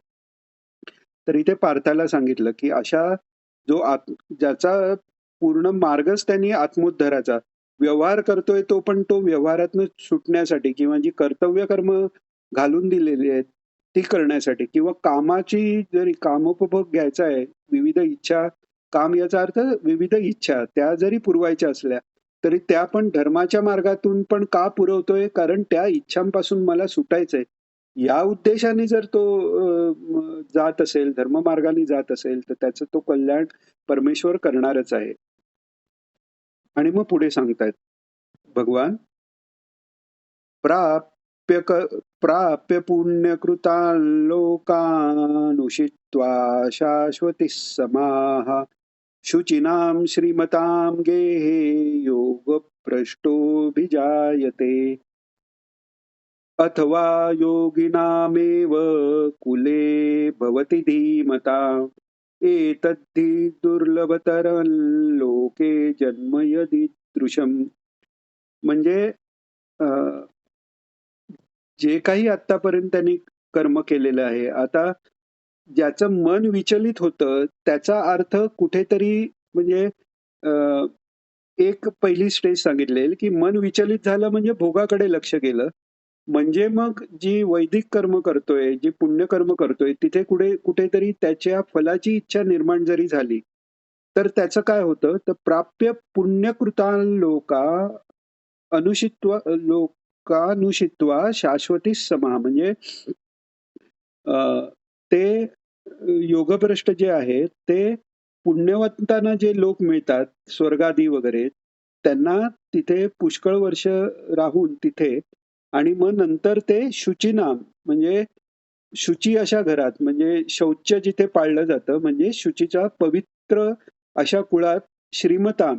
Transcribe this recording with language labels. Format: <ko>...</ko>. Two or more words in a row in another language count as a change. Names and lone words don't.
<mr>तर इथे पार्थाला सांगितलं की अशा ज्याचा पूर्ण मार्गच त्यांनी आत्मोद्धाराचा व्यवहार करतोय, तो पण तो व्यवहारातनं सुटण्यासाठी किंवा जी कर्तव्य कर्म घालून दिलेली आहेत ती करण्यासाठी, किंवा कामाची जरी कामोपभोग घ्यायचा आहे, विविध इच्छा, काम याचा अर्थ विविध इच्छा त्या जरी पुरवायच्या असल्या तरी त्या पण धर्माच्या मार्गातून पण का पुरवतोय, कारण त्या इच्छांपासून मला सुटायचंय. या उद्देशाने जर तो जात असेल, धर्ममार्गाने जात असेल, तर त्याचं तो कल्याण परमेश्वर करणारच आहे. आणि मग पुढे सांगतायत भगवान,</mr> <sa>प्राप्य पुण्यकृतान् लोकान् उषित्वा शाश्वती समाः शुचिनां श्रीमतां गेहे योगभ्रष्टोऽभिजायते अथवा योगिनामेव कुले भवति धीमता एतद्धि दुर्लभतरं लोके जन्म यदीदृशम्.</sa> <mr>म्हणजे जे काही आतापर्यंत त्यांनी कर्म केलेलं आहे, आता ज्याचं मन विचलित होतं त्याचा अर्थ कुठेतरी म्हणजे अ, एक पहिली स्टेज सांगितलेली की मन विचलित झालं म्हणजे भोगाकडे लक्ष गेलं. म्हणजे मग जी वैदिक कर्म करतोय, जी पुण्यकर्म करतोय, तिथे कुठेतरी त्याच्या फलाची इच्छा निर्माण जरी झाली, तर त्याचं काय होतं, तर</mr> <sa>प्राप्य पुण्यकृता लोका लोकानुषित्वा शाश्वती समा.</sa> <mr>म्हणजे ते योगभ्रष्ट जे आहेत ते पुण्यवंतांना जे लोक मिळतात स्वर्गादी वगैरे, त्यांना तिथे पुष्कळ वर्ष राहून तिथे आणि मग नंतर ते शुचिनाम म्हणजे शुची अशा घरात म्हणजे शौच जिथे पाळलं जातं म्हणजे शुचीचा पवित्र अशा कुळात श्रीमताम.</mr>